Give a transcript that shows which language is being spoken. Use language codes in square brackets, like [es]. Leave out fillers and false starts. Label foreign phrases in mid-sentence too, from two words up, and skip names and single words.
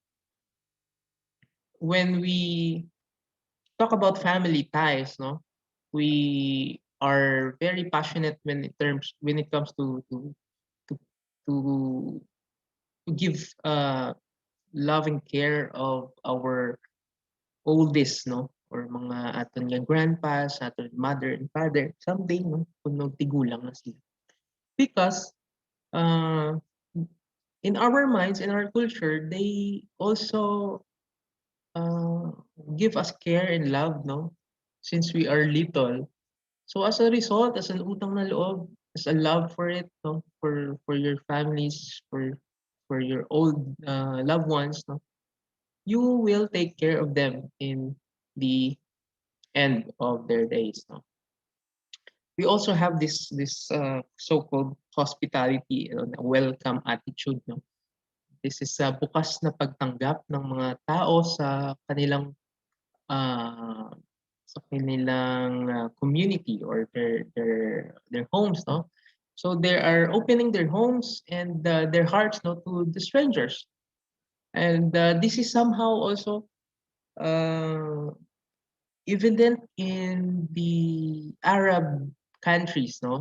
[en] when we talk about family ties, no, we are very passionate when it comes to to, to give loving care of our oldest, no, or [hil] mga aton nga [en] grandpas, aton mother and father, someday, [hil] no, kung tigulang na sila. [en] Because uh, in our minds, in our culture, they also uh, give us care and love, no, since we are little. So as a result, as an [tl] utang na loob, [en] as a love for it, no, for your families, for your old loved ones, no, you will take care of them in the end of their days. No? We also have this so-called hospitality, welcome attitude. [tl] No? [en] This is [tl] bukas na pagtanggap ng mga tao uh, sa kanilang community [en] or their homes. [tl] No? [en] So they are opening their homes and their hearts, no, to the strangers. And this is somehow also uh, evident in the Arab countries, no?